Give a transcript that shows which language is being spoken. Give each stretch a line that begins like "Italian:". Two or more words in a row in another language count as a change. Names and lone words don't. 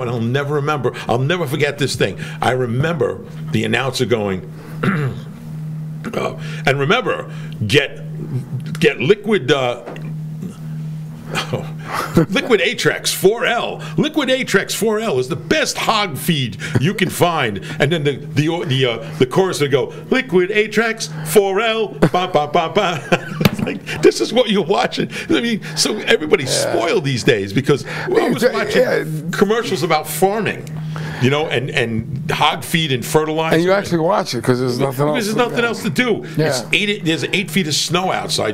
English: And I'll never forget this thing. I remember the announcer going, and remember, get liquid liquid Atrex 4L. Liquid Atrex 4L is the best hog feed you can find. And then the chorus would go, Liquid Atrex 4L, ba ba ba ba. It's like, this is what you're watching. I mean, so everybody's spoiled these days because I was watching commercials about farming. And hog feed and fertilizer. And you actually watch it because there's nothing else. There's nothing else to do. Yeah. There's 8 feet of snow outside.